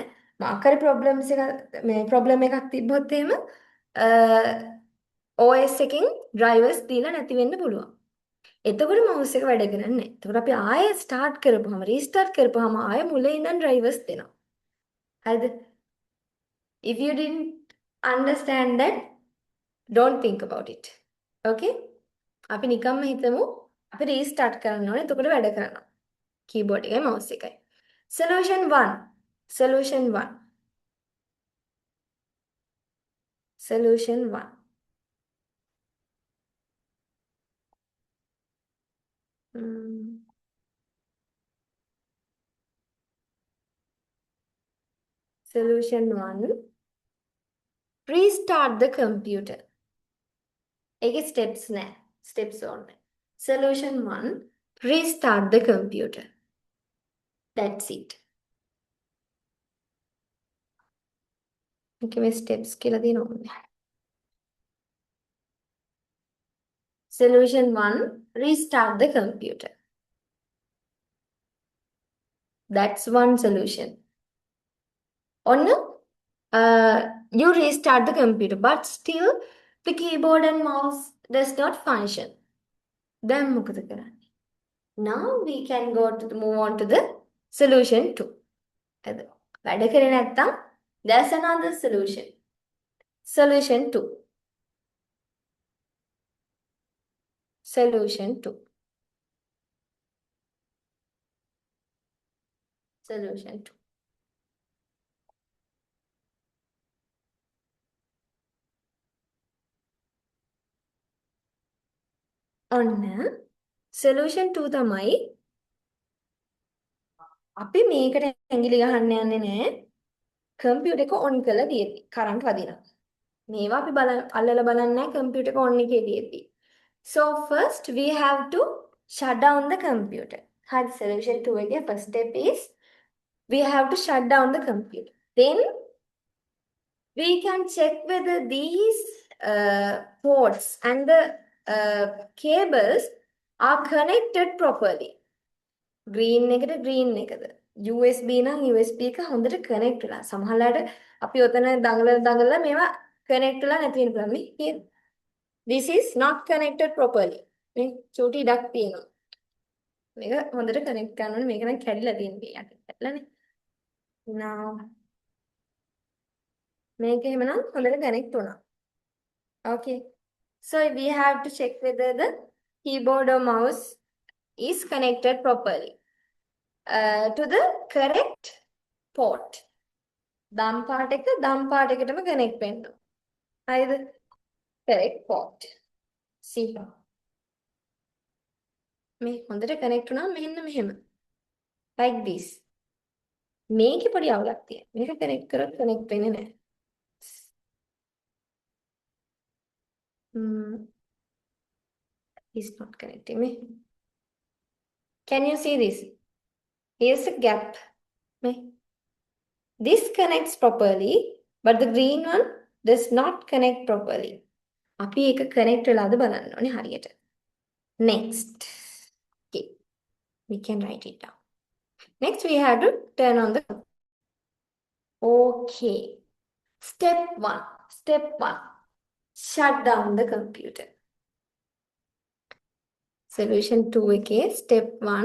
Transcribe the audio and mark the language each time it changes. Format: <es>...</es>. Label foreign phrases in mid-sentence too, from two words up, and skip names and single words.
<si>මොකක් හරි problem එකක් තිබ්බොත් එහෙම OS එකෙන් drivers දීලා නැති වෙන්න පුළුවන්. එතකොට mouse එක වැඩ කරන්නේ නැහැ. එතකොට අපි ආයෙ start කරපුවාම restart කරපුවාම ආයෙ මුලින් ඉඳන් drivers දෙනවා. හරිද?</si> <en>If you didn't understand that, don't think about it.</en> <si>Okay? අපි නිකම්ම හිතමු අපි restart කරන්න ඕනේ. එතකොට වැඩ කරනවා. keyboard එකයි mouse එකයි.</si> <en>Solution 1. Solution 1. Solution 1. Solution 1. Restart the computer.</en> <si>ඒකේ steps නැහැ. Steps ඕනේ.</si> <en>Solution 1. Restart the computer. That's it.</en> <si>Okay, මේ steps කියලා දින ඕනේ.</si> <en>Solution 1. Restart the computer. That's one solution. On you restart the computer, but still the keyboard and mouse does not function.</en> <si>Then මොකද කරන්නේ?</si> <en>Now we can move on to the solution 2.</en> <si>වැඩ කරේ නැත්තම්</si> <en>there's another solution. Solution 2. Solution 2. Solution 2.</en> <si>ඔන්න solution 2 තමයි අපි මේකට ඇඟිලි ගහන්න යන්නේ නැහැ. කම්පියුටර් එක on කරලා තියෙද්දි කරන්ට් වදිනවා. මේවා අපි අල්ලලා බලන්නේ නැහැ කම්පියුටර් එක on එකේ තියෙද්දි.</si> <en>So first we have to shut down the computer.</en> <si>හරි solution 2 එකේ</si> <en>first step is we have to shut down the computer. Then we can check whether these ports and the cables are connected properly.</en> <si>green එකට green එකද USB නම් USB එක හොඳට connect වෙලා. සමහරවිට අපි ඔතන දඟලලා මේවා connect වෙලා නැති වෙන්න පුළුවන්.</si> <en>මේ this is not connected properly.</en> <si>මේ චූටි ඉඩක් තියෙනවා. මේක හොඳට connect කරන්න ඕනේ. මේක නම් කැඩිලා තියෙන්නේ යටටලානේ. now මේක එහෙමනම් හොඳට connect වුණා.</si> <en>okay. So we have to check whether the keyboard or mouse is connected properly to the correct port.</en> <si>දම් පාට එකටම connect වෙන්න. හරිද?</si> <en>correct port. see.</en> <si>මේ හොඳට connect වුණා මෙන්න මෙහෙම.</si> <en>like this.</en> <si>මේකේ පොඩි අවුලක් තියෙනවා. මේක connect කරොත් connect වෙන්නේ නැහැ.</si> <en>It's not connecting me. Can you see this? Here's a gap. This connects properly, but the green one does not connect properly.</en> <si>අපි ඒක connect වෙලාද බලන්න ඕනේ හරියට.</si> <en>Next. Okay. We can write it down. Next we have to turn on the okay. Step 1. Step 1. Shut down the computer. Solution 2 okay. Step 1.</en>